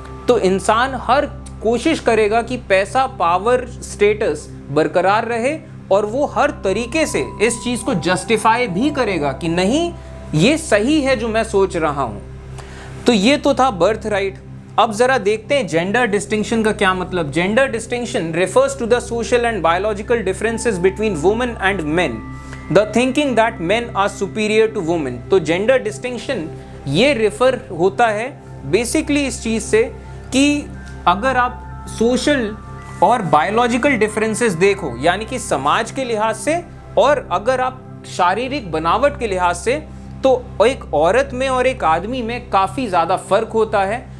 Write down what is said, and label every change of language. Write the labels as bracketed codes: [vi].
[hi] तो इंसान हर कोशिश करेगा कि पैसा, पावर, स्टेटस बरकरार रहे, और वो हर तरीके से इस चीज़ को जस्टिफाई भी करेगा कि नहीं, ये सही है जो मैं सोच रहा हूँ। तो ये तो था बर्थ राइट। अब जरा देखते हैं जेंडर डिस्टिंक्शन का क्या मतलब। [en] Gender distinction refers to the social and biological differences between women and men, the thinking that men are superior to women। [hi] तो जेंडर डिस्टिंक्शन ये रेफर होता है बेसिकली इस चीज़ से कि अगर आप सोशल और बायोलॉजिकल डिफरेंसेस देखो, यानी कि समाज के लिहाज से, और अगर आप शारीरिक बनावट के लिहाज से, तो एक औरत में और एक आदमी में काफ़ी ज़्यादा फ़र्क होता है।